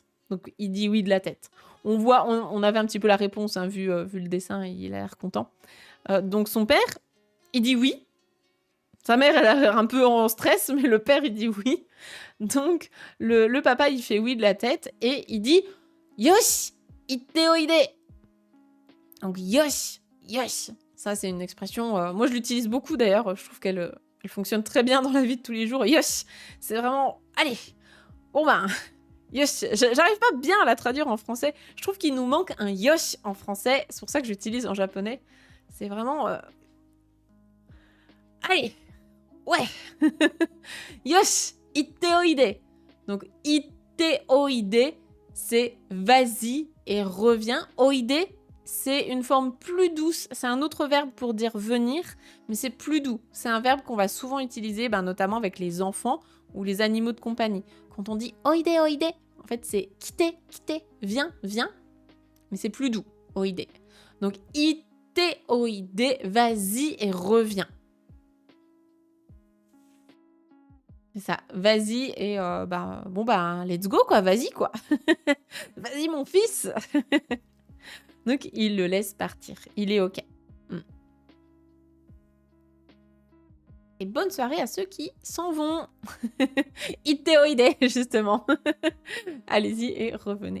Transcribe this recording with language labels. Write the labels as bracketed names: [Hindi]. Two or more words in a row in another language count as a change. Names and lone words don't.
[French] Donc, il dit oui de la tête. On voit, on avait un petit peu la réponse, hein, vu le dessin, il a l'air content. Donc, son père, il dit oui. Sa mère, elle a l'air un peu en stress, mais le père, il dit oui. Donc, le papa, il fait oui de la tête et il dit « [Japanese] よし、行っておいで !» [French] Donc, « [Japanese] よし、よし !» [French] Ça, c'est une expression... moi, je l'utilise beaucoup, d'ailleurs. Je trouve qu'elle fonctionne très bien dans la vie de tous les jours. « Yoshi !» C'est vraiment... Allez, bon ben... Yoshi, j'arrive pas bien à la traduire en français. Je trouve qu'il nous manque un yoshi en français. C'est pour ça que j'utilise en japonais. C'est vraiment... Allez, ouais. [Japanese] よし、行っておいで. [French] Donc, [Japanese] 行っておいで, [French] c'est vas-y et reviens. Oide, c'est une forme plus douce. C'est un autre verbe pour dire venir, mais c'est plus doux. C'est un verbe qu'on va souvent utiliser, notamment avec les enfants ou les animaux de compagnie. Quand on dit [Japanese] おいで、おいで, [French] en fait, c'est [Japanese] 来て、来て, [French] viens, viens, mais c'est plus doux, oide. Donc, [Japanese] 行っておいで, [French] vas-y et reviens. C'est ça, vas-y et [English] let's go [French] quoi, vas-y quoi. Vas-y mon fils. Donc il le laisse partir, il est ok. Et bonne soirée à ceux qui s'en vont. Itteoide justement. Allez-y et revenez.